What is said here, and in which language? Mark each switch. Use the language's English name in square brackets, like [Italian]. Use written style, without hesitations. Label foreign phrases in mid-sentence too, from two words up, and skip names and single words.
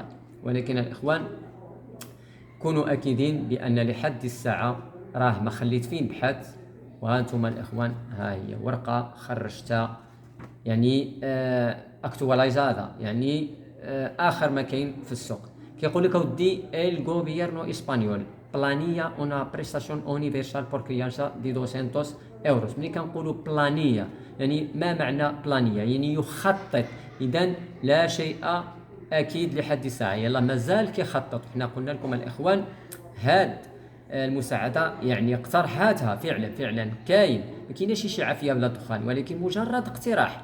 [Arabic] ولكن الاخوان كونوا اكيدين بان لحد الساعه راه ما خليت فين بحث، وهانتم الاخوان ها هي ورقه خرجتها يعني اكتواليزادا، يعني اخر ما كاين في السوق. كيقول لك اودي [Spanish] el gobierno español planilla una prestación universal por crianza de 200 euros. [Arabic] ملي كنقولوا بلانيه يعني ما معنى بلانيه؟ يعني يخطط. اذا لا شيء اكيد لحد الساعه، يلا مازال كيخطط. حنا قلنا لكم الاخوان هاد المساعده يعني اقترحاتها فعلا كاين، ما كايناش شي عافيه بلا دخان، ولكن مجرد اقتراح.